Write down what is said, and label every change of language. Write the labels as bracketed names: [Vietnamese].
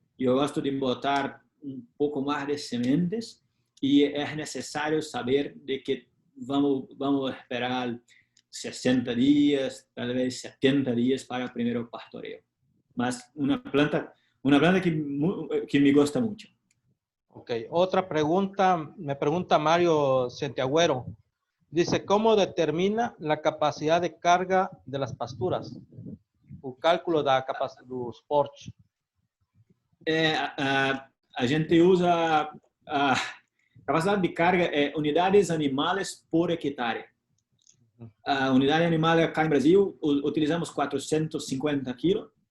[Portuguese] Eu gosto de botar um pouco mais de sementes e é necessário saber de que vamos esperar 60 dias, talvez 70 dias para o primeiro pastoreio. Mas uma planta que [Spanish] me gusta [Portuguese] muito. [Spanish] Ok, otra pregunta, me pregunta Mario Centeagüero. Dice, ¿cómo determina la capacidad de carga de las pasturas? [Portuguese] O cálculo da capacidade dos portes. A gente usa a capacidade de carga unidades animais por hectare. A unidade animal acá em Brasil utilizamos 450 quilos.